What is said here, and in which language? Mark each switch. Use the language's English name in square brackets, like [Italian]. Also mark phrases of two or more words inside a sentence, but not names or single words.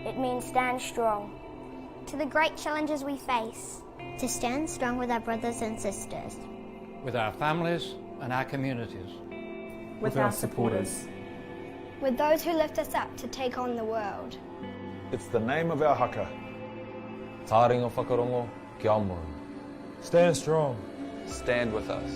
[English] It means stand strong. To the great challenges we face. To stand strong with our brothers and sisters. With our families and our communities. With our supporters. With those who lift us up to take on the world. It's the name of our haka. [Māori] Taringa whakarongo ki Auckland. [English] Stand strong. Stand with us.